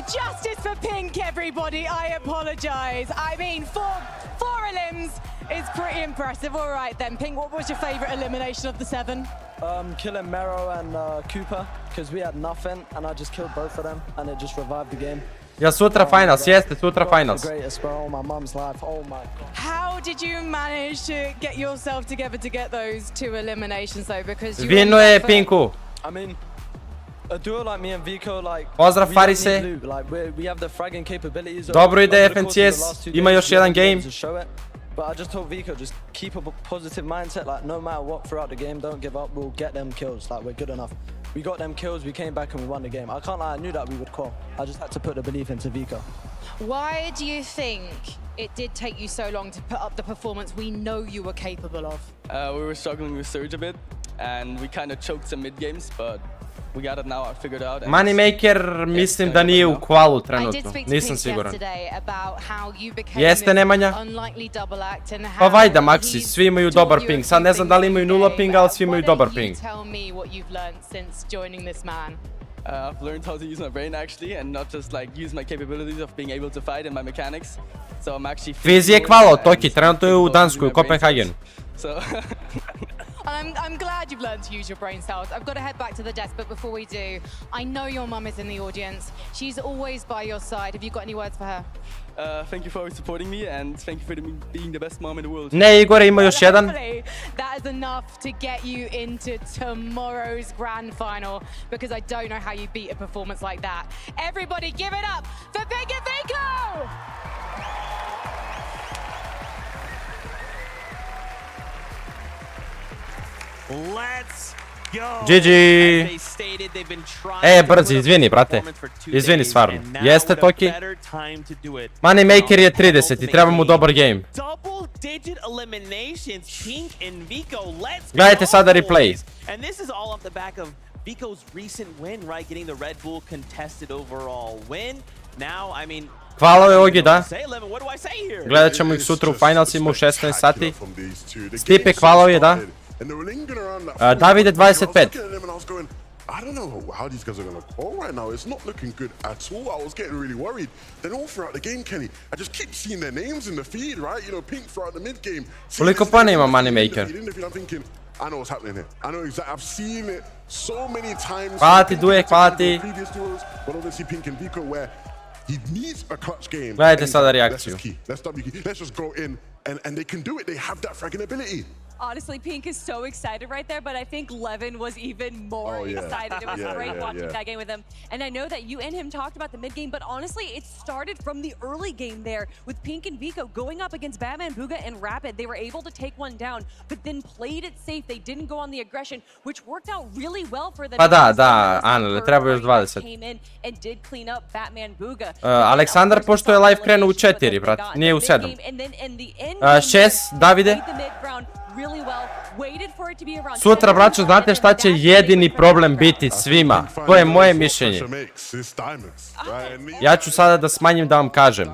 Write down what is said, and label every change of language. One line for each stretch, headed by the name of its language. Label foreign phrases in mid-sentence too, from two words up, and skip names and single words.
English: Justice for Pink, everybody. I apologize. I mean, 4 elims is pretty impressive. All right then, Pink, what was your favorite elimination of the 7? Killing Mero and Cooper, because we had nothing, and I just killed both of them, and it just revived the game.
Serbian: Ja sutra finals, jeste sutra finals.
English: Greatest, bro. My mom's life. Oh my god. How did you manage to get yourself together to get those 2 eliminations though? Because you
Serbian: Vino je Pinku.
English: I mean, a duo like me and Vico, like
Serbian: pozdrav Farise.
English: Like we have the fragging capabilities.
Serbian: Dobro ide FNCS. Ima još jedan game.
English: But I just told Vico, just keep a positive mindset. Like no matter what throughout the game, don't give up. We'll get them kills. Like we're good enough. We got them kills, we came back and we won the game. I can't lie, I knew that we would qual. I just had to put the belief into Vico. Why do you think it did take you so long to put up the performance we know you were capable of? We were struggling with Surge a bit, and we kind of choked some mid-games, but we got it now figured out.
Serbian: Moneymaker mislim da nije u kvalu trenutno, nisam siguran. Jeste Nemanja? Pa vajda Maxi, svi imaju dobar ping, sad ne znam da li imaju 0 pinga, ali svi imaju dobar ping.
English: I've learned how to use my brain actually and not just like use my capabilities of being able to fight and my mechanics. So I'm actually
Serbian: Fiz je kvala od Toki, trenutno je u Danskoj, u Kopenhagenu.
English: So I'm glad you've learned to use your brain cells. I've got to head back to the desk, but before we do, I know your mum is in the audience. She's always by your side. Have you got any words for her? thank you for supporting me and thank you for being the best mom in the world.
Serbian: Ne, Igore, ima još jedan.
English: That is enough to get you into tomorrow's grand final, because I don't know how you beat a performance like that. Everybody give it up for Pink and Vico! Let's go. GG.
Serbian: Brzi, izvini, brate. Izvini, stvarno. Jeste, Toki? Moneymaker je 30 i treba mu dobar game. Gledajte sada replay.
English: And this is all off the back of Vico's recent win, right? Getting the Red Bull contested overall win. Now, I mean,
Serbian: Hvala je Ogi, da. Gledat ćemo ih sutra u finalsima u 16 sati. Stipe, hvala je, da. Davide 25.
English: I don't know how these guys are going to call right now. It's not looking good at all. I was getting really worried. Then all throughout the game, Kenny, I just keep seeing their names in the feed, right? You know, Pink throughout the mid game.
Serbian: Koliko pana ima Moneymaker?
English: I'm thinking, I know what's happening here. I know exactly. I've seen it so many times.
Serbian: Hvala ti, Duje, hvala ti.
English: Previous duels, but obviously Pink and Vico, where he needs a clutch game.
Serbian: Gledajte sada reakciju.
English: Let's just go in, and they can do it. They have that fragging ability. Honestly, Pink is so excited right there, but I think Levin was even more excited. It was great watching that game with him. And I know that you and him talked about the mid game, but honestly, it started from the early game there with Pink and Vico going up against Batman, Booga, and Rapid. They were able to take one down, but then played it safe. They didn't go on the aggression, which worked out really well for them.
Serbian: Pa da, Anele, treba još 20.
English: Came in and did clean up Batman, Booga.
Serbian: Aleksandar, pošto je live krenuo u 4, brat, nije u 7. 6, Davide. Sutra, braćo, znate šta će jedini problem biti svima? To je moje mišljenje. Ja ću sada da smanjim da vam kažem.